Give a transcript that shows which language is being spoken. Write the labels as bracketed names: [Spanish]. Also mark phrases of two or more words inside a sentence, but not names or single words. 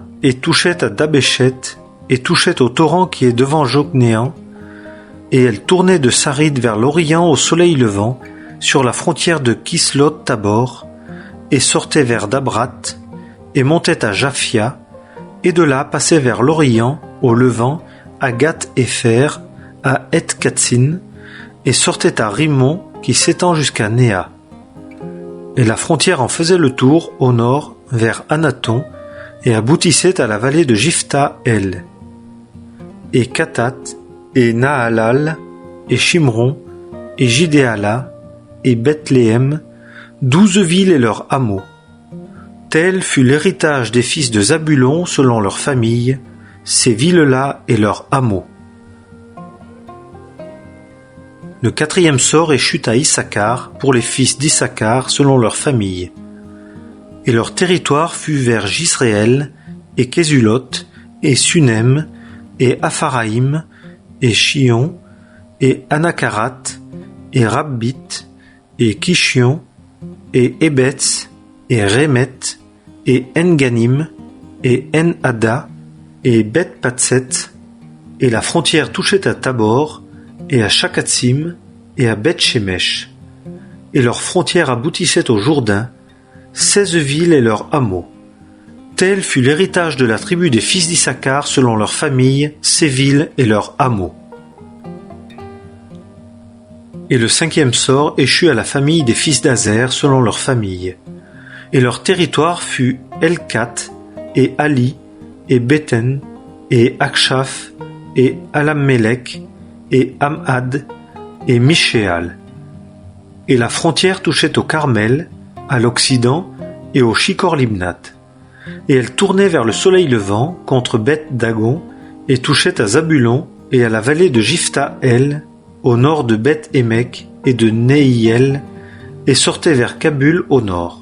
[French] et touchait à Dabéchet, et touchait au torrent qui est devant Joknéan, et elle tournait de Sarid vers l'Orient au soleil levant, sur la frontière de Kislot-Tabor, et sortait vers Dabrat, et montait à Japhia, et de là passait vers l'Orient, au levant, à Gath-Épher, à Et-Katsin, et sortait à Rimmon, qui s'étend jusqu'à Néa. Et la frontière en faisait le tour, au nord, vers Anaton, et aboutissait à la vallée de Jiphta-El. Et Katat, et Nahalal, et Shimron, et Jidéala, et Bethléem, 12 villes et leurs hameaux. Tel fut l'héritage des fils de Zabulon selon leurs familles, ces villes-là et leurs hameaux. Le quatrième sort échut à Issachar pour les fils d'Issachar selon leurs familles. Et leur territoire fut vers Jisréel, et Késulot, et Sunem, et Apharaïm, et Chion, et Anakarat, et Rabbit, et Kishion, et Ebetz, et Rémet, et Enganim, et En-Hadda, et Beth-Patset, et la frontière touchait à Tabor, et à Shakatsim, et à Beth-Shemesh. Et leur frontière aboutissait au Jourdain, 16 villes et leurs hameaux. Tel fut l'héritage de la tribu des fils d'Issachar selon leurs familles, ces villes et leurs hameaux. Et le cinquième sort échut à la famille des fils d'Azer selon leurs familles. Et leur territoire fut Elkat, et Ali, et Béten, et Akshaf, et Alammelech, et Amhad, et Mishéal. Et la frontière touchait au Carmel, à l'Occident, et au Shikor-Libnat. Et elle tournait vers le soleil levant, contre Beth-Dagon, et touchait à Zabulon, et à la vallée de Jiphta-El, au nord de Beth-Émec, et de Nehiel, et sortait vers Kabul au nord.